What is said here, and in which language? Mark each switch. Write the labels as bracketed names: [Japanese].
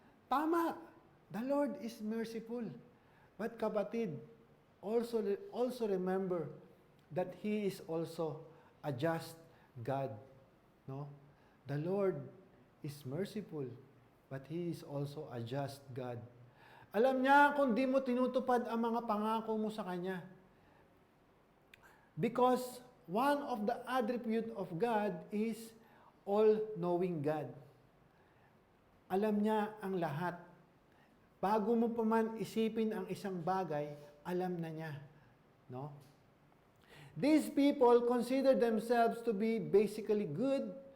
[Filipino] Tama, [English] the Lord is merciful. But kapatid, also remember that He is also a just God. No? The Lord is merciful, but He is also a just God. [Filipino] Alam niya kung di mo tinutupad ang mga pangako mo sa Kanya. [English] Because one of the attributes of God is all-knowing God. [Filipino] Alam niya ang lahat. Bago mo pa man isipin ang isang bagay, alam na niya. No? [English] These people consider themselves to be basically good.